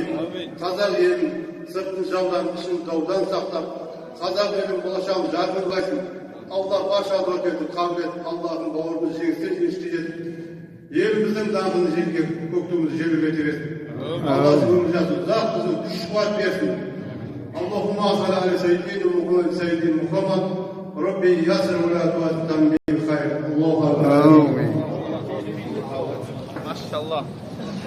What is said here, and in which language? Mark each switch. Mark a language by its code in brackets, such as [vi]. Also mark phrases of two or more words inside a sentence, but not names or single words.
[kk] Қазақ елін сыртын жаудан, ішін даудан сақтап, қазақ елін болашағын жарқын қылайсың. Алла барша адуакетті қабыл ет, Аллахың бауырымыз жеңістен жеңіске жетіп, еліміздің даңқын жерге, көктігімізді жерлеуге берсін. Алла өмір жасын, ұзақ біздің күш қуат берсін. [ar] اللهم صل على سيدنا محمد رب يسر ولا تعظم بالخير. الله أكبر. Maşallah.